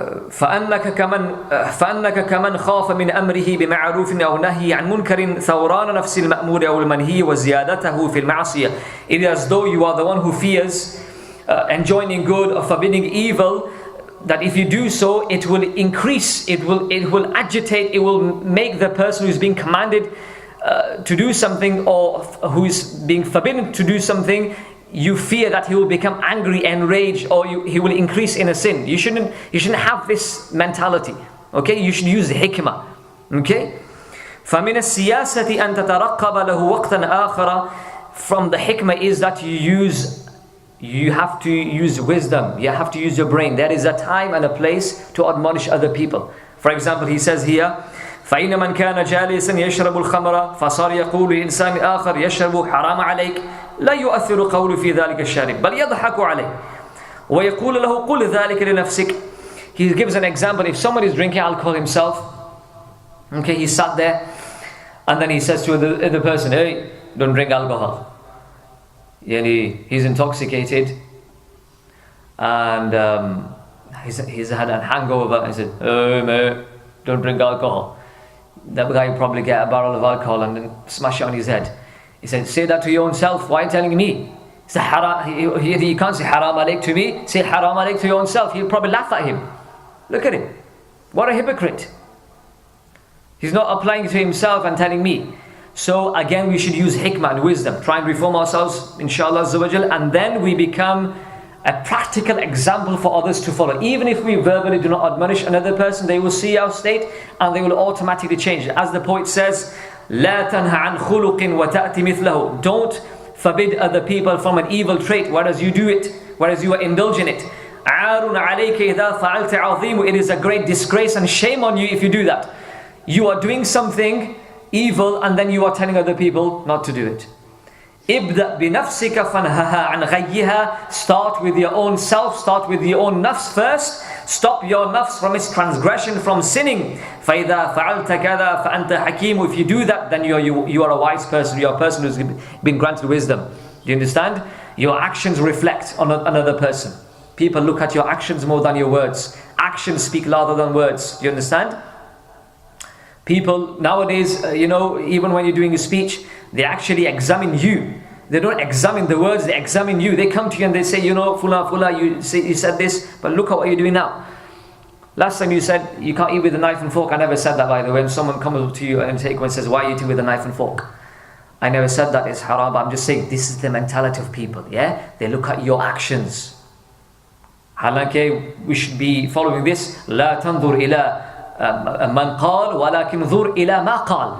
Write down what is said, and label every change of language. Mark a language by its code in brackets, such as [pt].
[ar] فأنك كمن خاف من أمره بمعروف أو نهي عن منكر ثوران نفس المأمور أو المنهي وزيادته في المعصية. [en] It is as though you are the one who fears enjoining good or forbidding evil, that if you do so, it will increase, it will agitate, it will make the person who is being commanded to do something, or who is being forbidden to do something, you fear that he will become angry, enraged, or he will increase in a sin. You shouldn't have this mentality. Okay, you should use the hikmah. [ar] Okay, فَمِنَ السِّيَاسَةِ أَن تَتَرَقَّبَ لَهُ وَقْتًا آخَرَ. [en] From the hikmah is that you have to use wisdom, you have to use your brain. There is a time and a place to admonish other people. For example, he says here, [ar] فَإِنَّ مَنْ كَانَ جَالِسًا يَشْرَبُ الْخَمْرَ فَصَارَ يَقُولُ لِإِنسَانٍ آخَرَ يَشْرَبُ حَرَامَ عَلَيْكَ لا يؤثر قول في ذلك الشارب بل يضحك عليه ويقول له قل ذلك لنفسك. [en] He gives an example. If someone is drinking alcohol himself, okay, he sat there and then he says to the other person, hey, don't drink alcohol. He's intoxicated and he's had a hangover. He said, hey mate, don't drink alcohol. That guy will probably get a barrel of alcohol and then smash it on his head. He said, say that to your own self. Why are you telling me? You can't say [ar] haram alayk [en] to me. Say [ar] haram alayk [en] to your own self. He'll probably laugh at him. Look at him. What a hypocrite. He's not applying it to himself and telling me. So again, we should use hikmah and wisdom. Try and reform ourselves, [ar] inshallah azza wa jal, [en] and then we become a practical example for others to follow. Even if we verbally do not admonish another person, they will see our state and they will automatically change. As the poet says, [ar] لا تنهى عن خلق وتأتي مثله. [en] Don't forbid other people from an evil trait, whereas you do it, whereas you are indulging it. [ar] عار عليك إذا فعلت عظيم. [en] It is a great disgrace and shame on you if you do that. You are doing something evil and then you are telling other people not to do it. [ar] ابدأ بنفسك فانهها عن غيها. [en] Start with your own self, start with your own nafs first. Stop your nafs from its transgression, from sinning. [ar] فَإِذَا فَعَلْتَ كَذَا فَأَنْتَ حَكِيمٌ. [en] If you do that, then you are a wise person, you are a person who's been granted wisdom. Do you understand? Your actions reflect on another person. People look at your actions more than your words. Actions speak louder than words. Do you understand? People nowadays, even when you're doing a speech, they actually examine you. They don't examine the words, they examine you. They come to you and they say, Fula, you said this, but look at what you're doing now. Last time you said you can't eat with a knife and fork. I never said that, by the way. When someone comes up to you and says, why are you eating with a knife and fork? I never said that it's haram, but I'm just saying this is the mentality of people. Yeah, they look at your actions. Halanke, we should be following this. [ar] لا تنظر إلى من قال ولكن انظر إلى ما قال.